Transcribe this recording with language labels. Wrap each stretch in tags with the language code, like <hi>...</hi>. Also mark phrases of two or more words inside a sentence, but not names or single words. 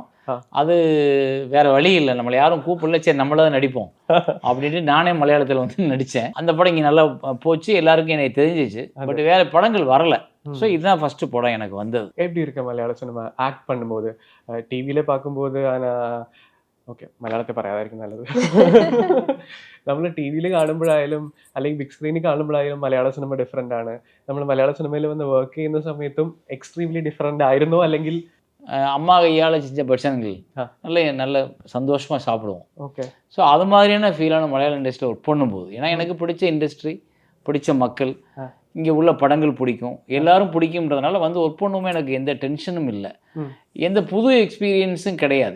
<ta>அது வேற வழி இல்லை, நம்மளை யாரும் கூப்பிடல, சரி நம்மளதான் நடிப்போம் அப்படின்ட்டு நானே மலையாளத்தில் வந்து நடித்தேன். அந்த படம் இங்கே நல்லா போச்சு, எல்லாருக்கும் எனக்கு தெரிஞ்சிச்சு. பட் வேற படங்கள் வரல. ஸோ இதுதான் ஃபர்ஸ்ட் படம் எனக்கு வந்தது. எப்படி இருக்க மலையாள சினிமா ஆக்ட் பண்ணும்போது? டிவியில பார்க்கும்போது</ta> <ml>ഓക്കെ, മലയാളത്തെ പറയാതായിരിക്കും നല്ലത്. നമ്മൾ ടി വിയിൽ കാണുമ്പോഴായാലും അല്ലെങ്കിൽ ബിഗ് സ്ക്രീനിൽ കാണുമ്പോഴായാലും മലയാള സിനിമ ഡിഫറെൻ്റ് ആണ്. നമ്മൾ മലയാള സിനിമയിൽ വന്ന് വർക്ക് ചെയ്യുന്ന സമയത്തും</ml> <en>extremely different</en> <ml>ആയിരുന്നോ? അല്ലെങ്കിൽ</ml> <ta>அம்மா கையால் செஞ்ச பட்சங்கள் நல்ல சந்தோஷமாக சாப்பிடுவோம். ஓகே. ஸோ அது மாதிரியான ஃபீலான மலையாள இண்டஸ்ட்ரியில் ஒர்க் பண்ணும்போது, ஏன்னா எனக்கு பிடிச்ச இண்டஸ்ட்ரி, பிடிச்ச மக்கள், இங்கே உள்ள படங்கள் பிடிக்கும், எல்லாரும் பிடிக்கும்ன்றதுனால வந்து ஒர்க் பண்ணுவோமே, எனக்கு எந்த டென்ஷனும் இல்லை, எந்த புது எக்ஸ்பீரியன்ஸும் கிடையாது.</ta>